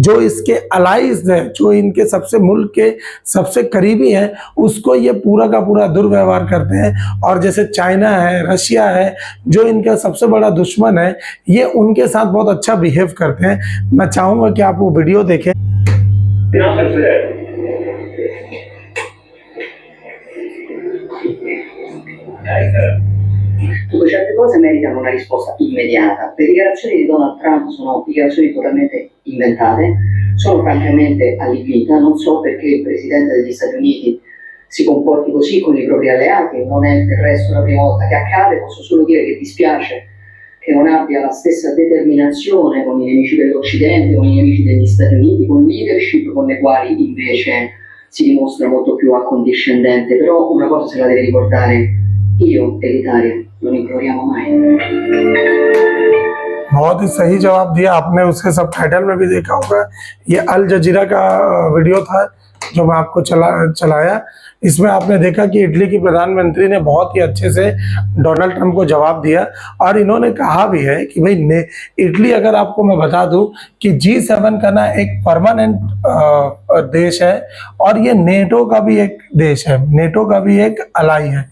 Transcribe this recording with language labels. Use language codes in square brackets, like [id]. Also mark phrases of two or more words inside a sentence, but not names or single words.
[hi] जो इसके अलाइज है, जो इनके सबसे मुल्क के सबसे करीबी है, उसको ये पूरा का पूरा दुर्व्यवहार करते हैं। और जैसे चाइना है, रशिया है, जो इनका सबसे बड़ा दुश्मन है, ये उनके साथ बहुत अच्छा बिहेव करते हैं। मैं चाहूंगा कि आप वो वीडियो देखें। [it] Tutte certe cose meritano una risposta immediata. Le dichiarazioni di Donald Trump sono dichiarazioni totalmente inventate, sono francamente allibita, non so perché il Presidente degli Stati Uniti si comporti così con i propri alleati, non è del resto la prima volta che accade. Posso solo dire che dispiace che non abbia la stessa determinazione con i nemici dell'Occidente, con i nemici degli Stati Uniti, con leadership con le quali invece si dimostra molto più accondiscendente. Però una cosa se la deve ricordare: io e l'Italia non imploriamo mai. [hi] बहुत ही सही जवाब दिया आपने, उसके सब टाइटल में भी देखा होगा। ये अल जजीरा का वीडियो था जो मैं आपको चलाया। इसमें आपने देखा कि इटली की प्रधानमंत्री ने बहुत ही अच्छे से डोनाल्ड ट्रंप को जवाब दिया और इन्होंने कहा भी है कि भाई इटली, अगर आपको मैं बता दूं कि G7 का ना एक परमानेंट देश है और ये नेटो का भी एक देश है, नेटो का भी एक अलाई है।